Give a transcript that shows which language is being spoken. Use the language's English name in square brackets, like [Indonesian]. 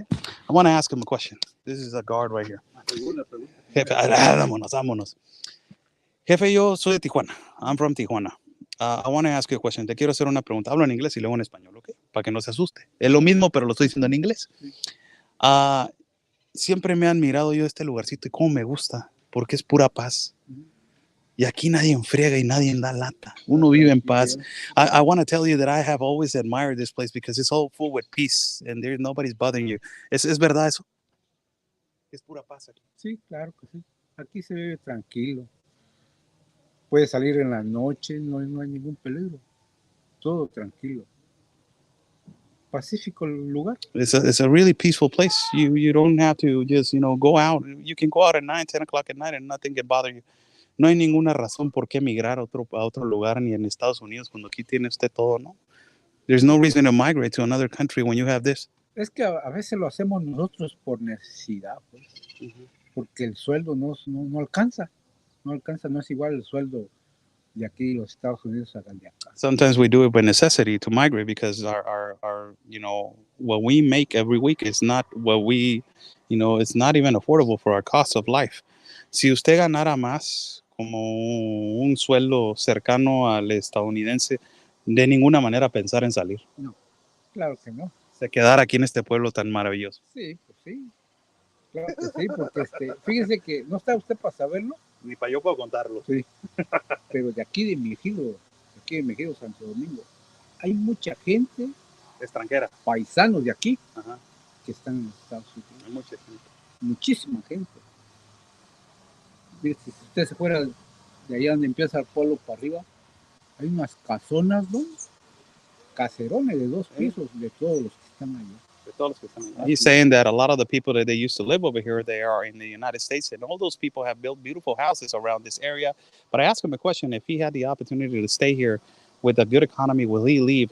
[English] I want to ask him a question. This is a guard right here. [Spanish] Jefe, vámonos. Jefe, yo soy de Tijuana. [English] I'm from Tijuana. I want to ask you a question. [Spanish] Te quiero hacer una pregunta. Hablo en inglés y luego en español, ¿ok? Para que no se asuste. Es lo mismo, pero lo estoy diciendo en inglés. Siempre me han mirado yo este lugarcito y cómo me gusta, porque es pura paz. Y aquí nadie enfriega y nadie da lata. Uno vive en paz. [English] I want to tell you that I have always admired this place because it's all full with peace and nobody's bothering you. [Spanish] ¿Es verdad eso? Es pura paz aquí. Sí, claro que sí. Aquí se vive tranquilo. Puede salir en la noche, no hay ningún peligro. Todo tranquilo. Pacífico el lugar. [English] It's a really peaceful place. You don't have to just, go out. You can go out at 9, 10 o'clock at night and nothing can bother you. [Spanish] No hay ninguna razón por qué emigrar a otro lugar ni en Estados Unidos cuando aquí tiene usted todo, ¿no? [English] There's no reason to migrate to another country when you have this. [Spanish] Es que a veces lo hacemos nosotros por necesidad, pues. Porque el sueldo no alcanza. No alcanza, no es igual el sueldo de aquí los Estados Unidos a de acá. [English] Sometimes we do it by necessity to migrate because our what we make every week is not what we, it's not even affordable for our cost of life. [Spanish] Si usted ganara más como un sueldo cercano al estadounidense, de ninguna manera pensar en salir. No, claro que no. Se quedara aquí en este pueblo tan maravilloso. Sí, pues sí. Claro que sí, porque fíjese que no está usted para saberlo. Ni para yo puedo contarlo. Sí. Pero de aquí de mi ejido, Santo Domingo, hay mucha gente extranjera, paisanos de aquí, ajá, que están en Estados Unidos. Hay mucha gente. Muchísima gente. Mire, si usted se fuera de allá donde empieza el pueblo para arriba, hay unas casonas, ¿no? Caserones de 2 pisos de todos los que están allá. [English] He's saying that a lot of the people that they used to live over here, they are in the United States, and all those people have built beautiful houses around this area. But I asked him a question: if he had the opportunity to stay here with a good economy, will he leave?